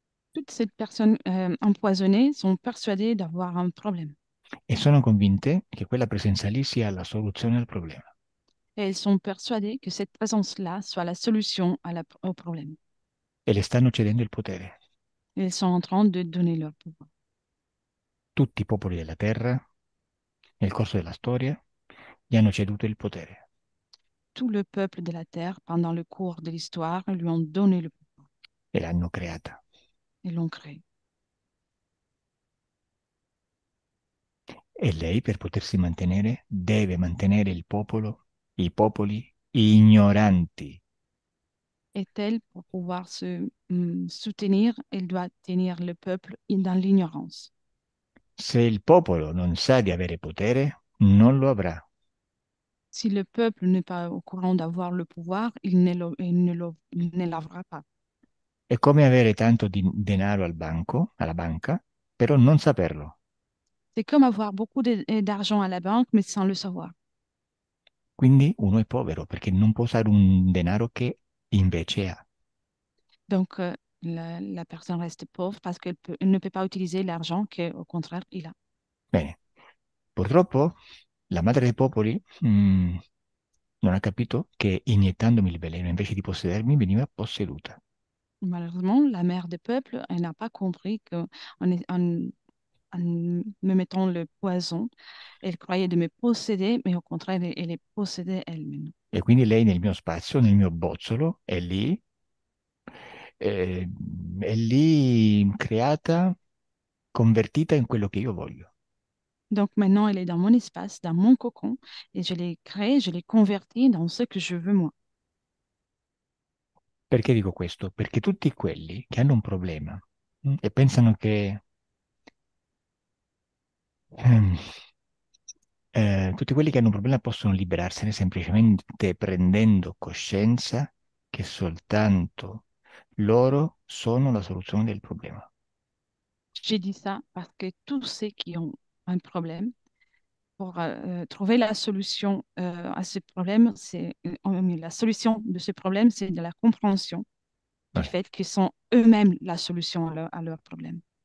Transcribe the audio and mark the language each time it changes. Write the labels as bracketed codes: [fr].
[fr] Toutes ces personnes empoisonnées sont persuadées d'avoir un problème. [it] e sono convinte che quella presenza lì sia la soluzione al problema. [fr] Et elles sont persuadées que cette présence-là soit la solution au problème. [it] E le stanno cedendo il potere. [fr] Et elles sont en train de donner leur pouvoir. [it] Tutti i popoli della terra, nel corso della storia, gli hanno ceduto il potere [fr] Tout le peuple de la terre, pendant le cours de l'histoire, lui ont donné le pouvoir [it] e l'hanno creata. [fr] et l'ont créé. [it] E lei, per potersi mantenere, deve mantenere il popolo, i popoli ignoranti. [fr] Et elle, pour pouvoir se soutenir, elle doit tenir le peuple dans l'ignorance. [it] Se il popolo non sa di avere potere, non lo avrà. [fr] Si le peuple n'est pas au courant d'avoir le pouvoir, il ne l'aura pas. [it] È come avere tanto denaro al banco, alla banca, però non saperlo. [fr] C'est comme avoir beaucoup d'argent à la banque, mais sans le savoir. [it] Quindi uno è povero perché non può usare un denaro che invece ha. [fr] Donc, la personne reste pauvre parce elle ne peut pas utiliser l'argent qu'au contraire, il a. [it] Bene, purtroppo la madre dei popoli non ha capito che iniettandomi il veleno invece di possedermi veniva posseduta. [fr] Malheureusement, la mère des peuples, elle n'a pas compris en me mettant le poison, elle croyait de me posséder, mais au contraire, elle est possédée elle-même. [it] E quindi lei nel mio spazio, nel mio bozzolo, eh, è lì creata, convertita in quello che io voglio. [fr] Donc maintenant, elle est dans mon espace, dans mon cocon, et je l'ai créée, je l'ai convertie dans ce que je veux moi. [it] Perché dico questo? Perché tutti quelli che hanno un problema e pensano che ehm, tutti quelli che hanno un problema possono liberarsene semplicemente prendendo coscienza che soltanto loro sono la soluzione del problema. [fr] J'ai dit ça parce que tous ceux qui ont un problème, pour trouver la solution à ce problème, la solution de ce problème, c'est de la compréhension du [it] Vabbè, [fr] fait qu'ils sont eux-mêmes la solution à leur problème.